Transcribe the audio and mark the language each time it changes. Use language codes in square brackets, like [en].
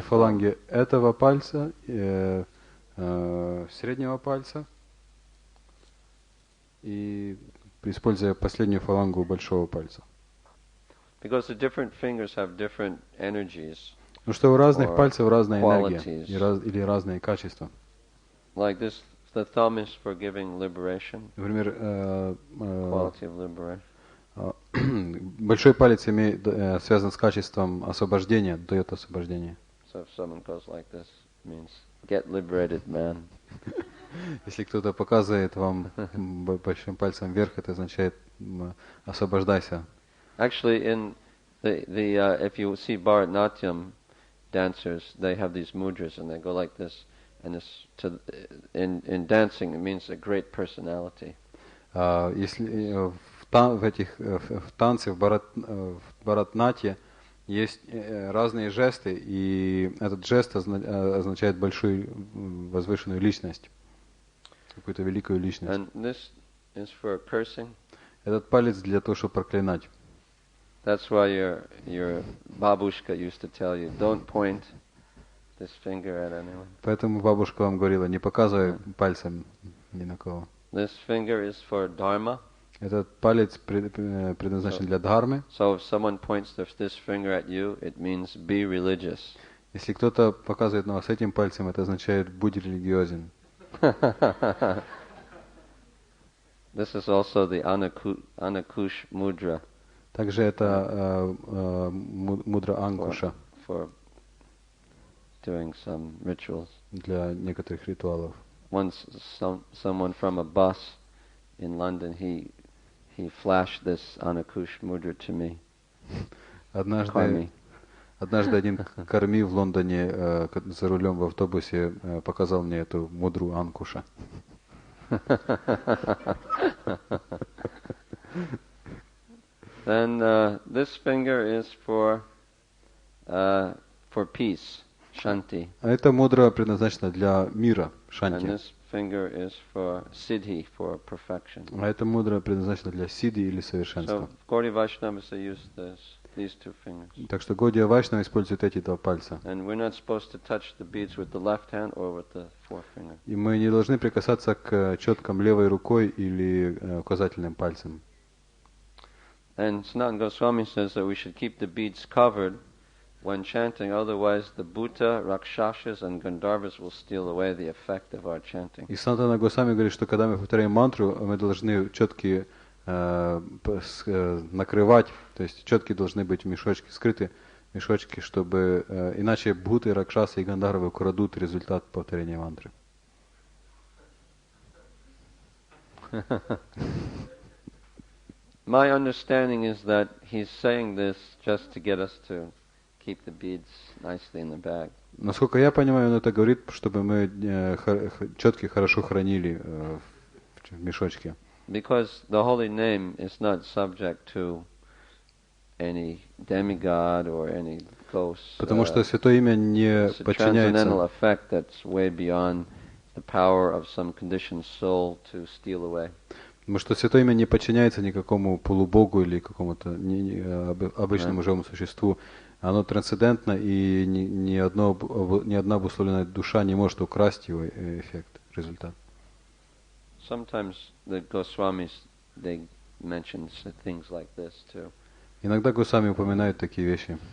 [ru] фаланге этого пальца, среднего пальца, и используя последнюю фалангу большого пальца. [en] Because the different fingers have different energies. [ru] Потому что у разных пальцев разная энергия или разные качества. [en] Like this, the thumb is for giving liberation. [ru] Например, [en] quality of liberation. [ru] Большой палец связан с качеством освобождения, дает освобождение. [en] So if someone goes like this, means get liberated, man. [ru] Если кто-то показывает вам большим пальцем вверх, это означает освобождайся. [en] Actually, if you see Bharatanatyam dancers, they have these mudras and they go like this, and in dancing it means a great personality. [ru] Если в танце, в Бхаратанатье есть разные жесты, и этот жест означает большую возвышенную личность, какую-то великую личность. [en] And this is for cursing. [ru] Этот палец для того, чтобы проклинать. [en] That's why your babushka used to tell you, don't point this finger at anyone. [ru] Поэтому бабушка вам говорила, не показывай пальцем ни на кого. [en] This finger is for dharma. [ru] Этот палец предназначен для дхармы. [en] So if someone points this finger at you, it means be religious. [ru] Если кто-то показывает на вас этим пальцем, это означает будь религиозен. [en] This is also the Anakush mudra. [ru] Также это мудра Анкуша. [en] For doing some rituals. [ru] Для некоторых ритуалов. [en] Once someone from a bus in London, he flashed this Anakush mudra to me. [ru] Однажды один карми в Лондоне за рулем в автобусе показал мне эту мудру Анкуша. [en] Then this finger is for peace, shanti. [ru] Эта мудра предназначена для мира, шанти. [en] And this finger is for siddhi, for perfection. [ru] А эта мудра предназначена для сидhi или совершенства. [en] So Gaudiya Vaishnavas use these two fingers. [ru] Так что Гаудия Вайшнава использует эти два пальца. [en] And we're not supposed to touch the beads with the left hand or with the forefinger. [ru] И мы не должны прикасаться к четкам левой рукой или указательным пальцем. [en] And Sanatana Goswami says that we should keep the beads covered when chanting, otherwise the Bhuta, Rakshasas and Gandharvas will steal away the effect of our chanting. [ru] И Санатана Госвами говорит, что когда мы повторяем мантру, мы должны четкие накрывать, то есть четки должны быть в мешочке, скрыты мешочки, чтобы иначе бхуты, ракшасы и гандхарвы украдут результат повторения мантры. [en] My understanding is that he's saying this just to get us to keep the beads nicely in the bag. [ru] Насколько я понимаю, он это говорит, чтобы мы четки хорошо хранили в мешочке. [en] Because the holy name is not subject to any demigod or any ghost. [ru] Потому что святое имя не подчиняется. [en] It's a transcendental effect that's way beyond the power of some conditioned soul to steal away. [ru] Потому что святое имя не подчиняется никакому полубогу или какому-то обычному живому существу. Оно трансцендентно, и ни одна обусловленная душа не может украсть его эффект, результат. [en] Sometimes the Goswamis, they mention things like this too. [ru] Иногда Госвами упоминают такие вещи.